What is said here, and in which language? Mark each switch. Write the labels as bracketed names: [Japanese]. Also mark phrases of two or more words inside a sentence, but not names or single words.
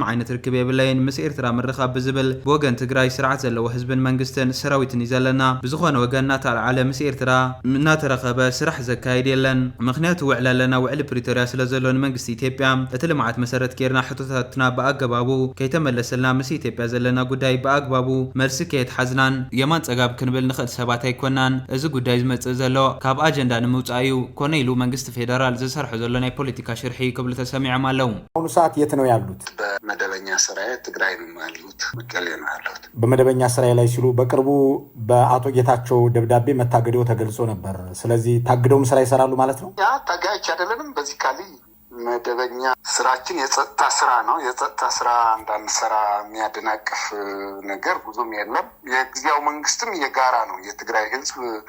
[Tigrinya] ዓይነት ርክብ የብለይን ምስ ኤርትራ ምርኻብ ብዝብል ብወገን ትግራይ ስርዓት ዘለዎ ህዝብን መንግስትን ሰራዊትን እዩ ዘለና ብዝኾነ ወገን እናተልዓለ ምስ ኤርትራ እናተረኸበ ስራሕ ዘካይድ የለን ምክንያቱ ውዕል ኣለና ውዕሊ ፕሪቶሪያ ስለዘሎ መንግስት ኢትዮጵያ እቲ ልምዓት መሰረት ጌርና ሕቶታትና በአግባቡ ከይተመለሰልና ምስ ኢትዮጵያ ዘለና ጉዳይ በአግባቡ መልሲ ከይተሓዝናን የማን ጸጋብ ክንብል ንኽእል ሰባት ኣይኮናን እዚ ጉዳይ ዝመጽእ ዘሎ ካብ አጀንዳ ንምውጻዩ ኮነ ኢሉ መንግስት ፌደራል ዝሰርሑ ዘሎ ናይ ፖለቲካ ሽርሒ ክብሉ ተሰሚዖም ኣለው [Amharic] አሁኑ ሰዓት የት ነው ያሉት በመደበኛ ስራዬ ትግራይ ነው ያሉት መቀሌ ነው ያሉት በመደበኛ ስራዬ ላይ ሲሉ በቅርቡ በአቶ ጌታቸው ደብዳቤ መታገደው ተገልጾ ነበር ስለዚህ ታግደውም ስራ ይሰራሉ ማለት ነው ያ ታጋች አይደለንም በዚህ ካሊ መደበኛ ስራችን የጸጥታ ስራ ነው የጸጥታ ስራ እንዳንሰራ የሚያደናቅፍ ነገር ብዙም የለም የጊዜያዊ መንግስትም የጋራ ነው የትግራይ ህዝብ